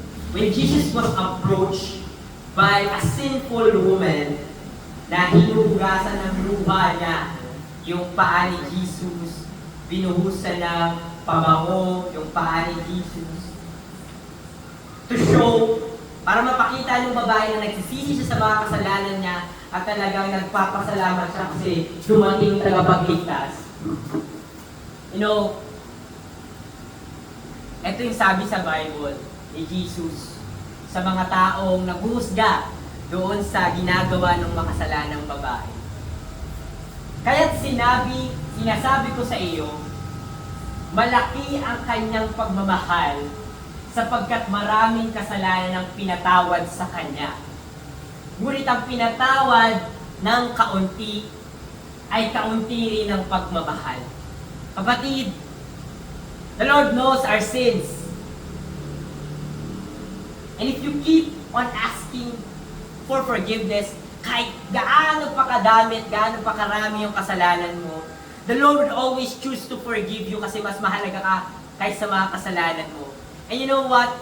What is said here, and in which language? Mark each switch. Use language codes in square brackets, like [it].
[en] When Jesus was approached by a sinful woman, [tl] na hinuhugasan ng luha niya yung paa ni Jesus, binuhusan ng pabango yung paa ni Jesus, [en] to show [tl] Para mapakita ng babae na nagsisisi siya sa mga kasalanan niya at talagang nagpapasalamat siya kasi dumating yung tagapagligtas. You know, ito yung sabi sa Bible ni Jesus sa mga taong naghuhusga doon sa ginagawa ng makasalanang babae. Kaya't sinasabi ko sa iyo, malaki ang kanyang pagmamahal sapagkat maraming kasalanan ang pinatawad sa kanya. Ngunit ang pinatawad ng kaunti ay kaunti rin ang pagmamahal. [en] Kapatid, the Lord knows our sins. And if you keep on asking for forgiveness, [tl] kahit gaano pa kadami at gaano pa karami yung kasalanan mo, [en] the Lord will always choose to forgive you [tl] kasi mas mahalaga ka kaysa mga kasalanan mo. [en] And you know what?